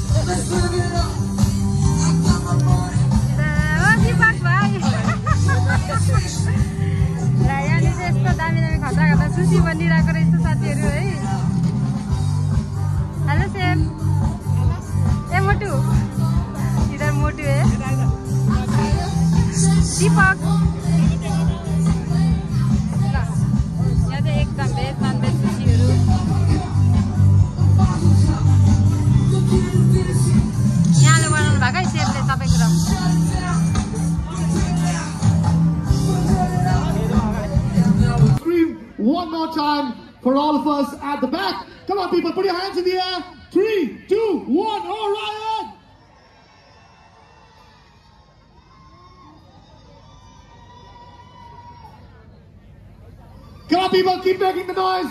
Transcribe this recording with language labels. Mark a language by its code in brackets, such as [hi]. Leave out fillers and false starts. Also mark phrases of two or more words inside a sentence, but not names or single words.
[ne] दीपक भाइ र यहाँले चाहिँ यस्तो दामी दामी खतरा खतरा सुसी बनिरहेको रहेछ साथीहरू है. हेलो सेम, ए मोटू, [hi] इधर मोटू है, [ne] दीपक एकदम [en] veg non veg [ne] सुसीहरू. यहाँले बनाउनु भएको है सेफले सबै कुरा. [en] One more time for all of us at the back. Come on, people, put your hands in the air. 3, 2, 1, Orion! Come on, people, keep making the noise.